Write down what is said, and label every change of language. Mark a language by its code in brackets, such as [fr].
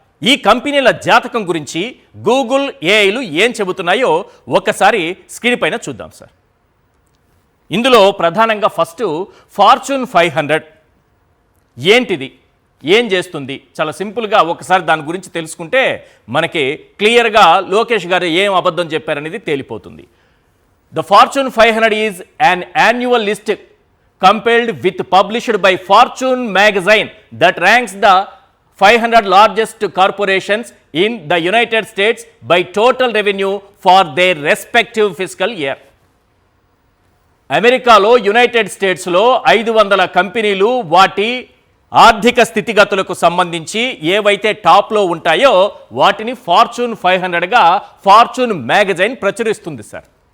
[te] ఈ కంపెనీల జాతకం గురించి గూగుల్, ఏఐలు ఏం చెబుతున్నాయో ఒకసారి స్క్రీన్ పైన చూద్దాం సార్. ఇందులో ప్రధానంగా ఫస్ట్ ఫార్చ్యూన్ 500 ఏంటిది, ఏం చేస్తుంది? చాలా సింపుల్గా ఒకసారి దాని గురించి తెలుసుకుంటే మనకి క్లియర్గా లోకేష్ గారు ఏం అబద్ధం చెప్పారనేది తేలిపోతుంది. [en] The Fortune 500 is an annual list compiled with published by Fortune magazine that ranks the 500 largest corporations in the United States by total revenue for their respective fiscal year. [te] అమెరికాలో, యునైటెడ్ స్టేట్స్లో 500 కంపెనీలు వాటి ఆర్థిక స్థితిగతులకు సంబంధించి ఏవైతే టాప్లో ఉంటాయో వాటిని ఫార్చ్యూన్ 500గా ఫార్చ్యూన్ మ్యాగజైన్ ప్రచురిస్తుంది సార్.